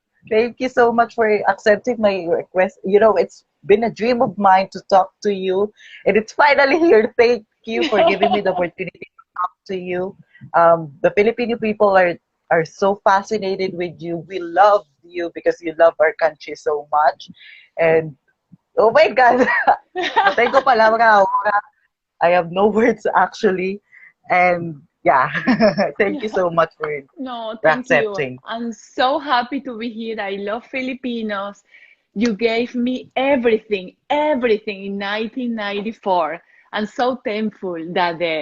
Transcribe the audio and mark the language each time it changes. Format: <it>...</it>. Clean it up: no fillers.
<en>Thank you so much for accepting my request. It's been a dream of mine to talk to you, and it's finally here. Thank you for giving me the opportunity to talk to you. The Filipino people are so fascinated with you. We love you because you love our country so much. And oh my God,</en> <es>no tengo palabra ahora.</es> <en>I have no words actually. And yeah, thank you so much No, for thank you. accepting. I'm so happy to be here. I love Filipinos. You gave me everything, everything in 1994. I'm so thankful that</en>